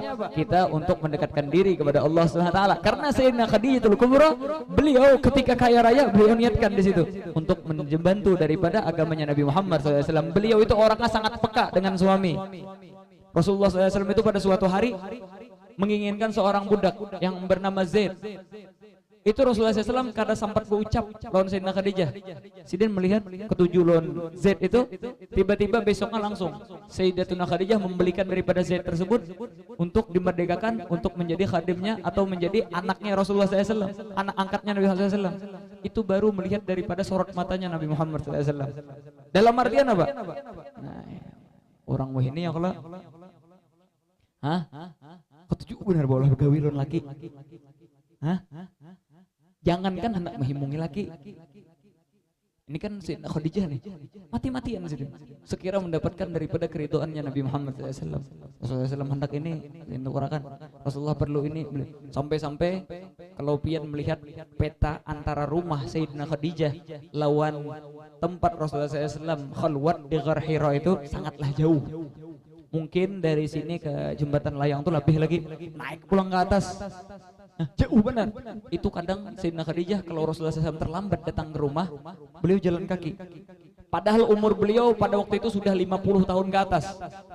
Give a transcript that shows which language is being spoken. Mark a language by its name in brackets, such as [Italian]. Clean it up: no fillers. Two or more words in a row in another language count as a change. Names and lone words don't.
[Indonesian] Kita untuk mendekatkan diri kepada Allah [Arabic] Subhanahu wa taala. [Indonesian] Karena Sayyidina Khadijatul Kubra, beliau ketika kaya raya beliau niatkan di situ untuk membantu daripada agamanya Nabi Muhammad SAW. Beliau itu orangnya sangat peka dengan suami. Rasulullah SAW itu pada suatu hari menginginkan seorang budak yang bernama Zaid. [Banjar] Itu Rasulullah SAW kada sempat berucap lawan Sayyidina Khadijah. Sidin melihat ketujuh lawan Zaid itu, tiba-tiba besoknya langsung Sayyidatuna Khadijah membelikan daripada Zaid tersebut untuk dimerdekakan untuk menjadi khadimnya atau menjadi anaknya Rasulullah SAW, anak angkatnya Nabi Muhammad SAW. [Indonesian] Itu baru melihat daripada sorot matanya Nabi Muhammad SAW. [Banjar] Dalam artian apa? Nah, orang wah ini yang kalau ketujuh benar boleh bergawi lawan laki. Jangankan hendak menghimungi laki. [Indonesian] Ini kan Sayyidina Khadijah nih, mati-matian sih. Sekira mendapatkan daripada keridhaannya Nabi Muhammad SAW. Rasulullah SAW hendak ini ditukarakan. Rasulullah perlu ini. [Banjar] Sampai-sampai kalau pian melihat peta antara rumah Sayyidina Khadijah lawan tempat Rasulullah SAW khalwat di Ghar Hira itu sangatlah jauh. [Indonesian] Mungkin dari sini ke jembatan layang tuh lebih lagi naik pulang ke atas. Jauh benar. Itu kadang Sayyidina Khadijah kalau Rasulullah SAW terlambat datang ke rumah, beliau jalan kaki. Padahal umur beliau pada waktu itu sudah 50 tahun ke atas.